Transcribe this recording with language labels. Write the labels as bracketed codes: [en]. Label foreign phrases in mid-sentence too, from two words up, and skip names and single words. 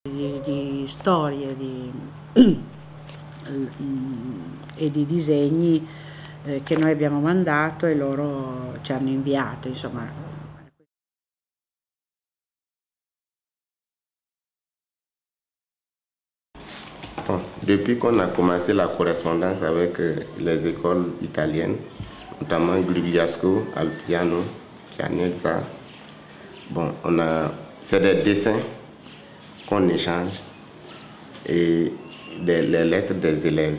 [it] Di storie e di disegni che noi abbiamo mandato e loro ci hanno inviato, insomma. [fr] Bon, depuis qu'on a commencé la correspondance avec les écoles italiennes, notamment Gugliasco, Alpiano, Pianezza, bon, c'est des dessins qu'on échange et les lettres des élèves.